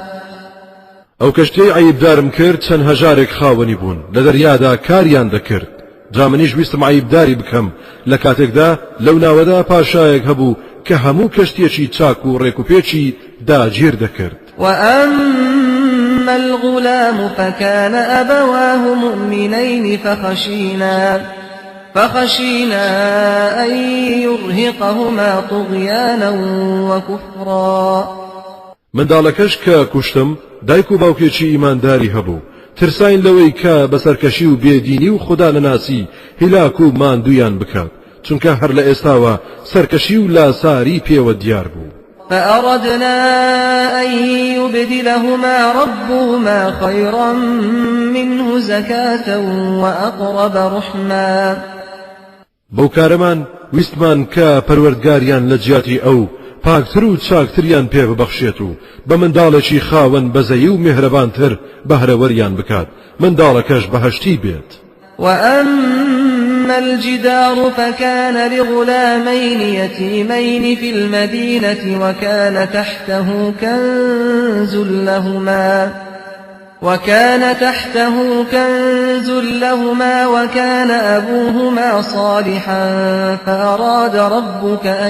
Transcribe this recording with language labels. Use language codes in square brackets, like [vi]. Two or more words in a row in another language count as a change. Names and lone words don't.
[ckb] ئەو کەشتەی عیبدارم کرد چەند هەژارێک خاوەنی بوون لە دەریادا کاریان دەکرد جا منیش ویستم عیبداری بکەم لە کاتێکدا لەو ناوەدا پاشایەک هەبوو کە هەموو کەشتێکی چاک و ڕێکوپێکی داگیر دەکرد [ar] وأما الغلام فكان أبواه مؤمنين فخشينا أن يرهقهما طغيانا وكفرا [ckb] منداڵەکەش کە کوشتم دایک و باوکێکی ئیمانداری هەبوو ترساین لەوەی کە بەسەرکەشی و بێدینی و خوددا نەناسی هیلاک و ماندویان بکات چونکە هەر لە ئێستاوە سەرکەشی و لاساری پێوە دیار بوو [ar] فأردنا أن يبدلهما ربهما خيرا منه زكاة وأقرب رحما [ckb] بەوکارەمان ویستمان کە پەروەردگاریان لە جیاتی ئەو پاکتر و چاکتریان پێ ببەخشێت و بە منداڵێکی خاوەن بەزەیی و میهرەبانتر بەهرەوەریان بکات منداڵەکەش بەهەشتی بێت [ar] وأما الجدار فكان لغلامين يتيمين في المدينة وكان تحته كنز لهما وكان أبوهما صالحا فأراد ربك